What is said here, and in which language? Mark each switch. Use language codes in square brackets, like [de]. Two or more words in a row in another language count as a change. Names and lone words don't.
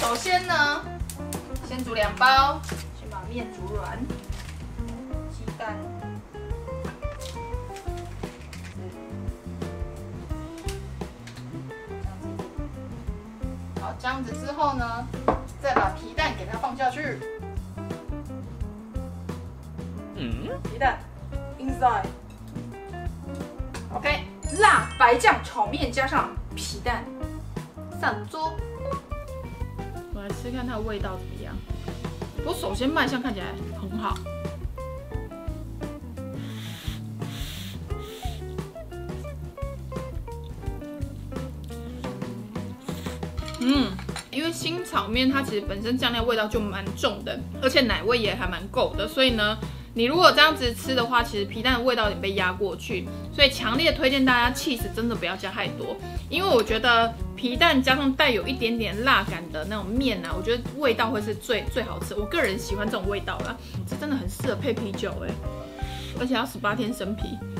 [zh] 首先呢，先煮2包，先把面煮軟，雞蛋，好，這樣子之後呢，再把皮蛋給它放下去。皮蛋 inside。OK， 辣白醬炒面加上皮蛋。上桌，我来吃看它的味道怎麼樣。不過首先卖相看起来很好，因为辛炒面它其實本身醬料味道就蠻重的，而且奶味也還蠻夠的，所以呢，你如果這樣子吃的話，其實皮蛋的味道有點被壓過去，所以強烈推薦大家起司真的不要加太多，因為我覺得皮蛋加上帶有一點點辣感的那種麵啊，我覺得味道會是最好吃。我個人喜歡這種味道啦，這真的很適合配啤酒而且要18天生啤。